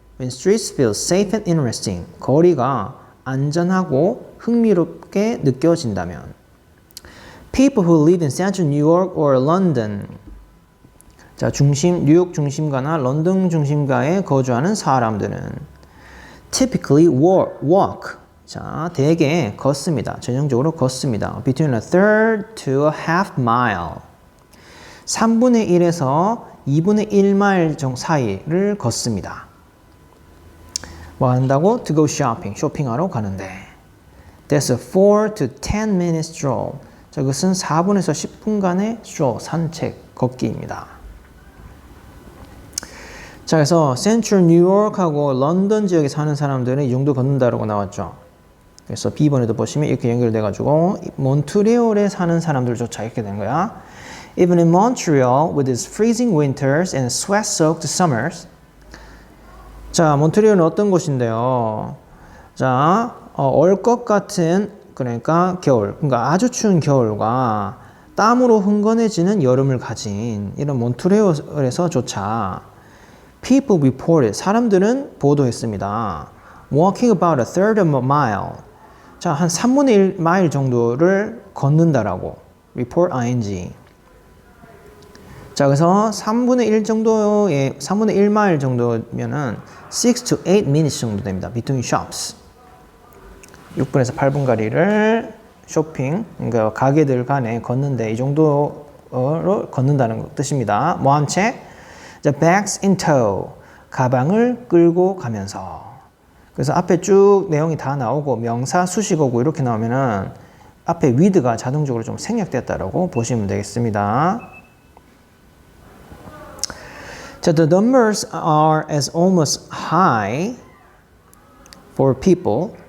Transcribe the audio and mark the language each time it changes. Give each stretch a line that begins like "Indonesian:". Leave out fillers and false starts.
English: When streets feel safe and interesting.
Korean: 거리가 안전하고 흥미롭게 느껴진다면.
English: People who live in central New York or London.
Korean: 자, 뉴욕 중심가나 런던 중심가에 거주하는 사람들은
English: typically walk.
Korean: 자, 대개 걷습니다. 전형적으로 걷습니다.
English: Between a third to a half mile.
Korean: 3분의 1에서 2분의 1마일 정도 사이를 걷습니다. 뭐 한다고?
English: To go shopping.
Korean: 쇼핑하러 가는데.
English: That's a 4 to 10 minute stroll.
Korean: 자, 그것은 4분에서 10분간의 stroll, 산책, 걷기입니다. 자, 그래서 센트럴 뉴욕하고 런던 지역에 사는 사람들은 이 정도 걷는다라고 나왔죠. 그래서 B번에도 보시면 이렇게 연결돼가지고 몬트리올에 사는 사람들조차 이렇게 된 거야.
English: Even in Montreal, with its freezing winters and sweat-soaked summers.
Korean: 자, 몬트리올은 어떤 곳인데요? 자, 얼 것 같은 그러니까 겨울, 그러니까 아주 추운 겨울과 땀으로 흥건해지는 여름을 가진 이런 몬트리올에서조차
English: people reported,
Korean: 사람들은 보도했습니다.
English: Walking about a third of a mile.
Korean: 자, 한 3분의 1마일 정도를 걷는다라고.
English: report ing.
Korean: 자, 그래서 3분의 1마일 정도면은
English: 6 to 8 minutes
Korean: 정도 됩니다.
English: between shops.
Korean: 6분에서 8분 거리를 쇼핑, 그러니까 가게들 간에 걷는데 이 정도로 걷는다는 뜻입니다. 뭐 한 채?
English: The bags in tow.
Korean: 가방을 끌고 가면서. 그래서 앞에 쭉 내용이 다 나오고 명사, 수식어고 이렇게 나오면은 앞에 with가 자동적으로 좀 생략됐다라고 보시면 되겠습니다.
English: 자, the numbers are as almost high for people.